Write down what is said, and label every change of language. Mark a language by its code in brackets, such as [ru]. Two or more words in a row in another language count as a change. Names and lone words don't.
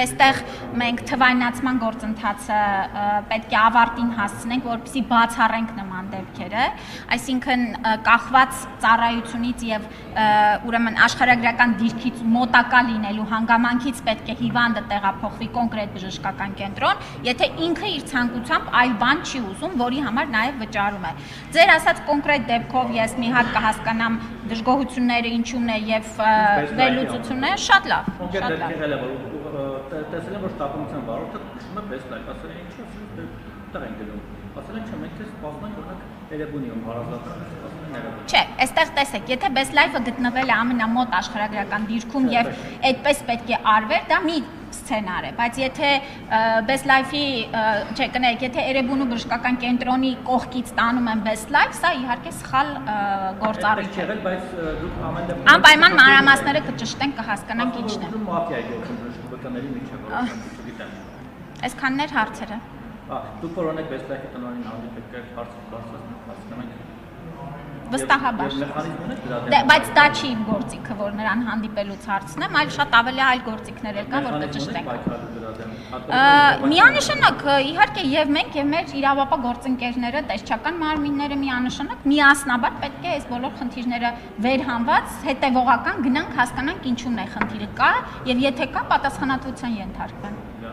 [hy] այստեղ մենք թվայնացման գործընթացը պետք է ավարտին հասցնենք, որպեսզի բացառենք նման դեպքերը, այսինքն կախված ծառայությունից եւ ուրեմն աշխարհագրական դիրքից մոտակա լինելու հանգամանքից պետք է հիվանդը տեղափոխվի կոնկրետ բժշկական կենտրոն, եթե ինքը իր ցանկությամբ այլ բան չի ուզում, որի համար նաև վճարում է։ Ձեր ասած կոնկրետ դեպքով ես մի հատ կհասկանամ դժգոհությունները ինչումն է եւ վերլուծությունը, շատ լավ, շատ լավ։ Տեսել եմ, որ շտապօգնության վարորդը քշում է best life, ասել են ինչու՞ տեղ են գնում։ Ասել են չէ, մենք դες սպասում ենք օրինակ Երևանիում հարազատը, ասել են Երևան։ Չէ, այստեղ տեսեք, եթե best life-ը գտնվել է ամենամոտ աշխարհագրական դիրքում եւ այդպես պետք է արվեր, դա մի սցենար է, բայց եթե best life-ի, չէ, կներեք, եթե Երևանու բժշկական կենտրոնի կողքից տանում են best life, սա իհարկե սխալ գործառույթ է։ Չէ, բայց դուք ամեն դեպքում անպայման մանրամասները կճշտենք, կհասկանանք ինչն է։ Մաֆիայի գործում բժշկականների միջև, չգիտեմ։ Այսքանն էր հարցերը։ Դուք որոնեք best life-ի տնօրենին հանդիպեք հարցնենք։ Վստահաբար։ Բայց դա չի իմ գործիքը, որ նրան հանդիպելուց հարցնեմ, այլ շատ ավելի այլ գործիքներ կա, որ կճշտենք։ Միանշանակ, իհարկե, եւ մենք եւ մեր իրավապահ գործընկերները, տեսչական մարմինները միանշանակ միասնաբար պետք է այս բոլոր խնդիրները վերհանված, հետեւողական գնանք հասկանանք ինչու՞ն է խնդիրը կա եւ եթե կա պատասխանատվության ենթարկվեն։